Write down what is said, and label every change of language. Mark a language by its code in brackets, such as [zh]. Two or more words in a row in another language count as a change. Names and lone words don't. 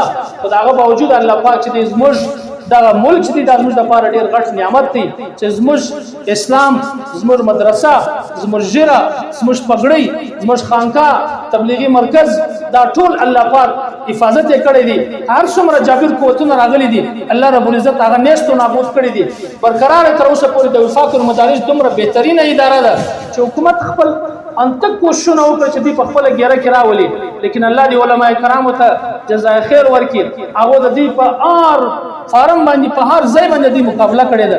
[ps] خو د هغه باوجود الله پاک چې دی زموږ دغه ملک چې دی دا زموږ لپاره ډېر غټ نعمت دی چې زموږ اسلام، زموږ مدرسه، زموږ ژیره، زموږ پګړۍ، زموږ خانقاه، تبلیغي مرکز، دا ټول الله پاک حفاظت یې کړی دی. هر څومره جابر قوتونه راغلي دي [ar] الله رب العزت [ps] هغه نیست و نابود کړي دي. برقراره تر اوسه پورې د وفاق المدارس دومره بهترینه اداره ده چې حکومت خپل انته کوششونه وکړي چې دوی په خپله ګیره کې راولي، لیکن الله دې علما کرامو ته جزای خیر ورکړي. هغو د دوی په هر فارم باندې په هر ځای باندې دوی مقابله کړې ده.